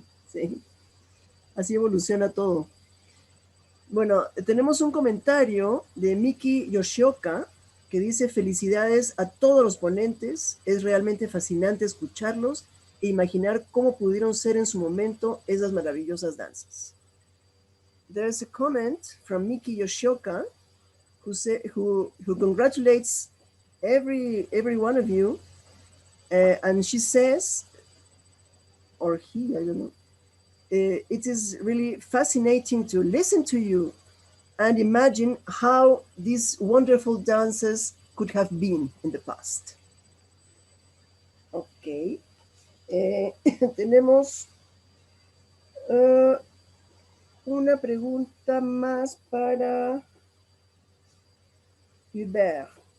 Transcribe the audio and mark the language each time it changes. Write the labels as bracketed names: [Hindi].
[Spanish] Sí, así evoluciona todo. Bueno, tenemos un comentario de Miki Yoshioka que dice: felicidades a todos los ponentes, es realmente fascinante escucharlos e imaginar cómo pudieron ser en su momento esas maravillosas danzas. [English] There's a comment from Miki Yoshioka who congratulates every one of you. And she says, or he, I don't know, it is really fascinating to listen to you and imagine how these wonderful dances could have been in the past. Ok. [Spanish] Tenemos una pregunta más para Hubert.